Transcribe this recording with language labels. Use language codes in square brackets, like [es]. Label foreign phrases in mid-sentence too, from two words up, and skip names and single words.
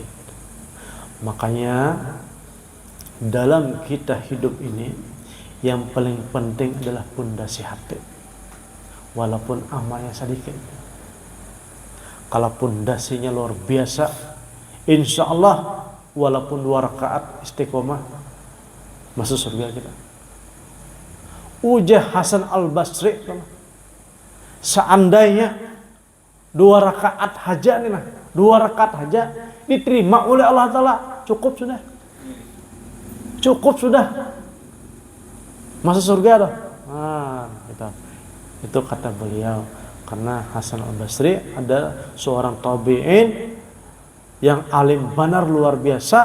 [id] Makanya dalam kita hidup ini yang paling penting adalah pondasi hati, walaupun amalnya sedikit. Kalau pondasinya luar biasa, [ar] إن شاء الله [id] walaupun 2 rakaat istiqomah masuk surga kita. [bjn] Ujah Hasan Al-Basri, seandainya 2 rakaat haja nih, 2 rakaat haja diterima oleh [ar] الله تعالى, [bjn] cukup sudah masuk surga dah. [id] Itu kata beliau. Karena Hasan Al-Basri ada seorang tabi'in yang alim benar luar biasa.